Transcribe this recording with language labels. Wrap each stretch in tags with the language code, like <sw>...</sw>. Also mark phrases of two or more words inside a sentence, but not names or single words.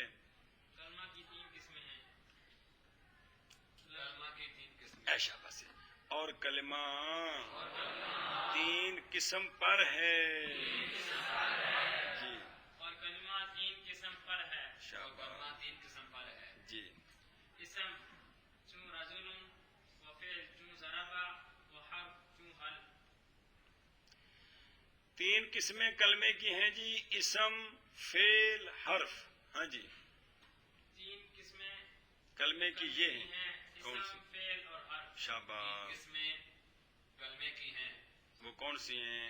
<ur>کلمہ کی 3 قسمیں ہیں. کلمہ کی 3 قسمیں. ایشا بس. اور کلمہ 3 قسم پر ہے. جی اور کلمہ 3 قسم پر ہے. اور شاباش. کلمہ 3 قسم پر ہے. جی</ur> <fa>اسم چون رجل، و فعل چون ضربا، و حرف چون حل.</fa> <ur>3 قسمیں کلمے کی ہیں جی، اسم، فعل، حرف. ہاں جی 3 قسمیں کلمے کی یہ ہیں. ہیں، کون اسم، سی؟ فعل اور حرف. 3 شاباش. قسمیں کلمے کی ہیں، وہ کون سی ہیں؟</ur>